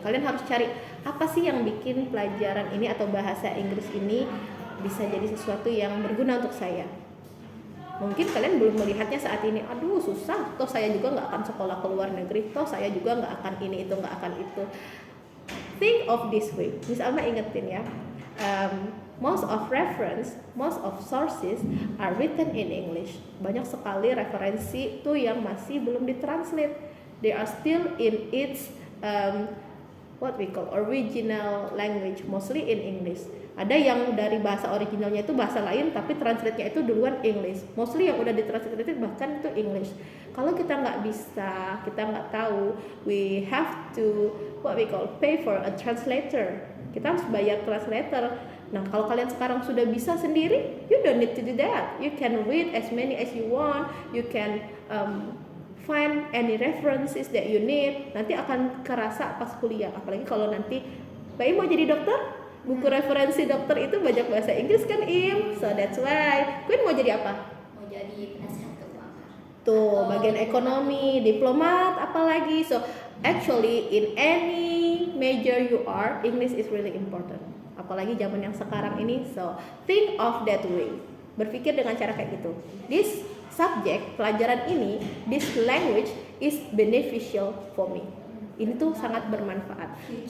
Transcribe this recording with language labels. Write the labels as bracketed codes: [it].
[id] Kalian harus cari apa sih yang bikin pelajaran ini atau bahasa Inggris ini bisa jadi sesuatu yang berguna untuk saya. Mungkin kalian belum melihatnya saat ini, aduh susah, toh saya juga nggak akan sekolah ke luar negeri, toh saya juga nggak akan ini itu, nggak akan itu. [en] Think of this way. Miss Alma [id] ingetin ya, [en] most of reference, most of sources are written in English. [id] Banyak sekali referensi tuh yang masih belum ditranslate. [en] They are still in its what we call original language, mostly in English. [id] Ada yang dari bahasa originalnya itu bahasa lain, tapi translate-nya itu duluan English. Mostly yang udah ditranslate bahkan itu English. Kalau kita nggak bisa, kita nggak tahu, [en] we have to what we call pay for a translator. [id] Kita harus bayar translator. Nah, kalau kalian sekarang sudah bisa sendiri, [en] you don't need to do that. You can read as many as you want. You can find any references that you need. [id] Nanti akan kerasa pas kuliah. Apalagi kalau nanti Mbak mau jadi dokter, buku referensi dokter itu banyak bahasa Inggris kan, Im. [en] So that's why. [id] Queen mau jadi apa? Mau jadi penasihat keuangan. Tuh, bagian ekonomi, diplomat, apalagi. [en] So actually in any major you are, English is really important. [id] Apalagi zaman yang sekarang ini. [en] So think of that way. [id] Berpikir dengan cara kayak gitu. [en] This subject, [id] pelajaran ini, [en] this language is beneficial for me. [id] Ini tuh sangat bermanfaat.